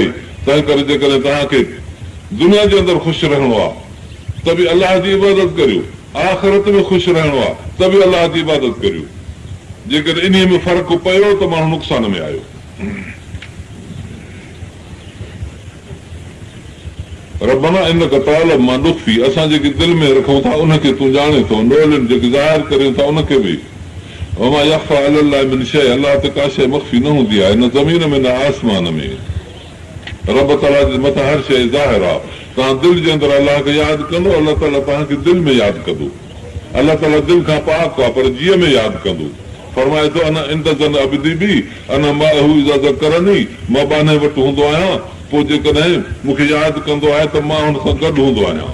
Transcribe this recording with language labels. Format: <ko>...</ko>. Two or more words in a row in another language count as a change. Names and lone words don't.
<sd>तंहिं करे जेकॾहिं तव्हांखे दुनिया जे अंदरि ख़ुशि रहणो आहे त बि अलाह जी इबादत करियो, आख़िरत में ख़ुशि रहणो आहे त बि अलाह जी इबादत करियो। जेकॾहिं इन में फ़र्क़ु पियो त माण्हू नुक़सान में आयो।</sd> <ar>ربنا إنك تعلم ما نخفي,</ar> <sd>असां जेके दिलि में रखूं था उनखे तूं ॼाणे थो, नौलिन जेके ज़ाहिर करियूं था उनखे बि।</sd> <ar>وما يخفى على الله من شيء,</ar> <sd>अलाह ते का शइ मख़्फ़ी न हूंदी आहे, न ज़मीन में न आसमान में। रब ताला जे मथां हर शइ ज़ाहिर आहे। तव्हां दिलि जे अंदरि अलाह खे यादि कंदो, अलाह ताला तव्हांखे दिलि में यादि कंदो। अलाह ताला दिलि खां पाक आहे पर जीअ में यादि कंदो। फरमाए थो</sd> <ar>أنا عند ظن عبدي بي أنا معه إذا ذكرني,</ar> <sd>मां बाने वटि हूंदो आहियां, पोइ जेकॾहिं मूंखे यादि कंदो आहे त मां हुन सां गॾु हूंदो आहियां।</sd>